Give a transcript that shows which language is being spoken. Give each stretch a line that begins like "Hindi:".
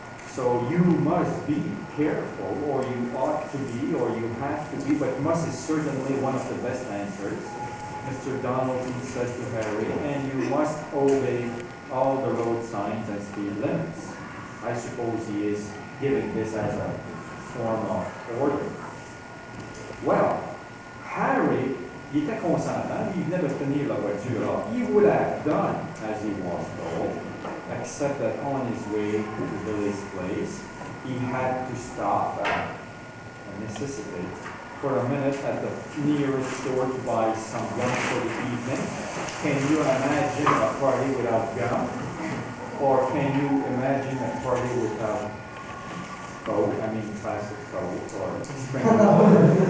English: So you must be careful, or you ought to be, or you have to be, but must is certainly one of the best answers. Mr. Donaldson says to Harry, and you must obey all the road signs and speed limits. I suppose he is giving this as a form of order.
French: Well, Harry, il était consentant, il venait d'obtenir la voiture.
English: Alors, he would have done as he was told, except that on his way to Billy's place, he had to stop a necessity for a minute at the nearest store to buy some lunch for the evening. Can you imagine a party without gum? Or can you imagine a party without Coke, I mean classic Coke or spring water?